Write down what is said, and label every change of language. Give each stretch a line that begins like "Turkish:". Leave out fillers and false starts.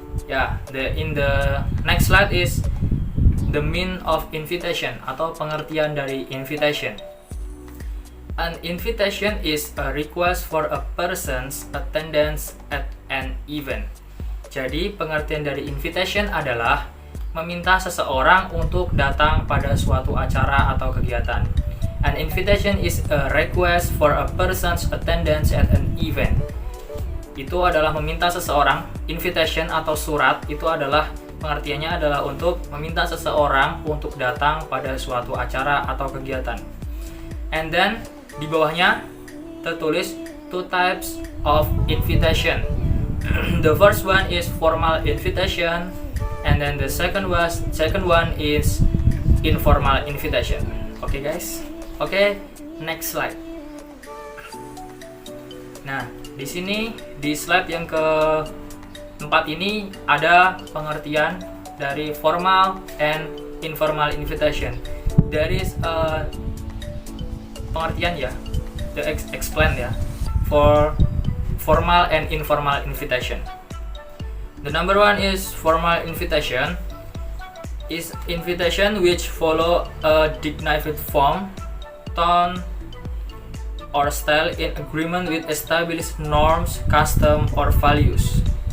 English: Ya, in the next slide is the mean of invitation
Indonesian: atau pengertian dari
English: invitation. An invitation is a request for a person's attendance at an event.
Indonesian: Jadi pengertian dari invitation adalah meminta seseorang untuk datang pada suatu acara atau kegiatan.
English: An invitation is a request for a person's attendance at an event.
Indonesian: Itu adalah meminta seseorang, invitation atau surat itu adalah pengertiannya adalah untuk meminta seseorang untuk datang pada suatu acara atau kegiatan.
English: And then
Indonesian: di bawahnya tertulis
English: two types of invitation. The first one is formal invitation, and then the second one is informal invitation. Okay guys. Okay, next slide.
Indonesian: Nah, di sini di slide yang keempat ini ada pengertian dari
English: formal and informal invitation. There is a pengertian ya, the explain ya, for formal and informal invitation. The number one is formal invitation is invitation which follow a dignified form, tone, or style in agreement with established norms, custom, or values.